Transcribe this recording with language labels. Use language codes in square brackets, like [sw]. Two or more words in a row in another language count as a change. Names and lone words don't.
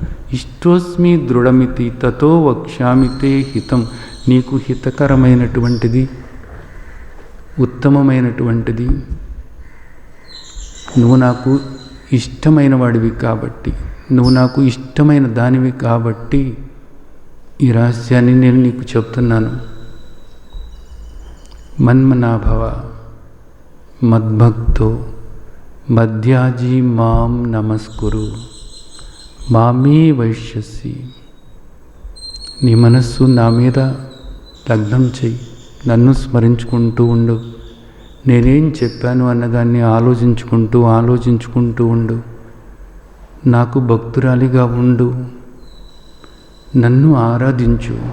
[sa] ఇష్టోస్మి దృఢమితి తతో వక్ష్యామితే హితం, [te] నీకు హితకరమైనటువంటిది, ఉత్తమమైనటువంటిది, నువ్వు నాకు ఇష్టమైన వాడివి కాబట్టి, నువ్వు నాకు ఇష్టమైన దానివి కాబట్టి ఈ రహస్యాన్ని నేను నీకు చెప్తున్నాను. [sa] మన్మనాభవ మద్భక్తో మధ్యాజీ మాం నమస్కురు మామే వైశ్యసి. [te] నీ మనస్సు నా మీద లగ్నం చెయ్యి, నన్ను స్మరించుకుంటూ ఉండు. నేనేం చెప్పాను అన్నదాన్ని ఆలోచించుకుంటూ ఉండు. నాకు భక్తురాలిగా ఉండు, నన్ను ఆరాధించు.